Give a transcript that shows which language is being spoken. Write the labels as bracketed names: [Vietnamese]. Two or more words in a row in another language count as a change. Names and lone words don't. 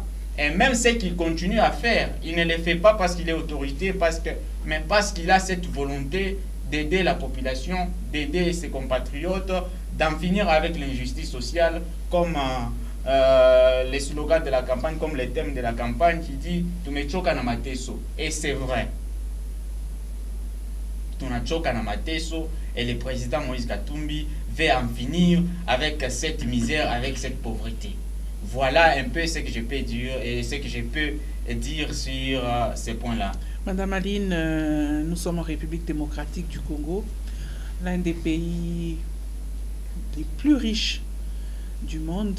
[French] Et même ce qu'il continue à faire, il ne le fait pas parce qu'il est autorité, mais parce qu'il a cette volonté d'aider la population, d'aider ses compatriotes, d'en finir avec l'injustice sociale, comme les slogans de la campagne, comme les thèmes de la campagne qui dit « [Swahili] Tumechoka na mateso ». [French] Et c'est vrai. [Swahili] Tunachoka na mateso, [French] et le président Moïse Katumbi veut en finir avec cette misère, avec cette pauvreté. Voilà un peu ce que je peux dire et ce que je peux dire sur ces points-là. Madame Aline, nous sommes en République démocratique du Congo, l'un des pays les plus riches du monde.